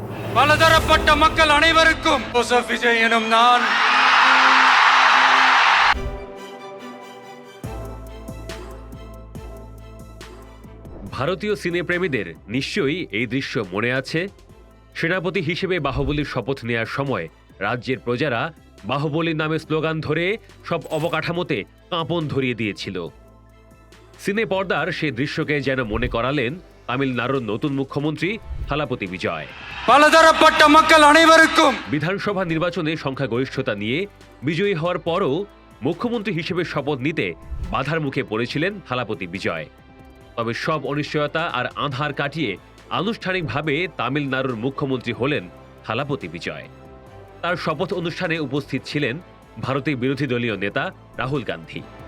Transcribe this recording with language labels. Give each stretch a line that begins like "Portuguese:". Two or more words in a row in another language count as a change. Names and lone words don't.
Tamil: பலதரப்பட்ட மக்கள் அனைவருக்கும் ஜோசப் விஜய் எனும் நான்
Bangla: ভারতীয় সিনেপ্রেমীদের নিশ্চয়ই এই দৃশ্য মনে আছে। সেনাপতি হিসেবে বাহুবলীর শপথ নেয়ার সময় রাজ্যের প্রজারা বাহুবলী নামে স্লোগান ধরে সব অবকাঠামোতে কাঁপন ধরিয়ে দিয়েছিল। সিনে পর্দার সেই দৃশ্যকে যেন মনে করালেন তামিলনাড়ুর নতুন মুখ্যমন্ত্রী থালাপতি বিজয়।
Tamil: பலதரப்பட்ட மக்கள் அனைவருக்கும்
Bangla: বিধানসভা নির্বাচনে সংখ্যাগরিষ্ঠতা নিয়ে বিজয়ী হওয়ার পরও মুখ্যমন্ত্রী হিসেবে শপথ নিতে বাধার মুখে পড়েছিলেন থালাপতি বিজয়। তবে সব অনিশ্চয়তা আর আঁধার কাটিয়ে আনুষ্ঠানিকভাবে তামিলনাড়ুর মুখ্যমন্ত্রী হলেন থালাপতি বিজয়। তার শপথ অনুষ্ঠানে উপস্থিত ছিলেন ভারতের বিরোধী দলীয় নেতা রাহুল গান্ধী।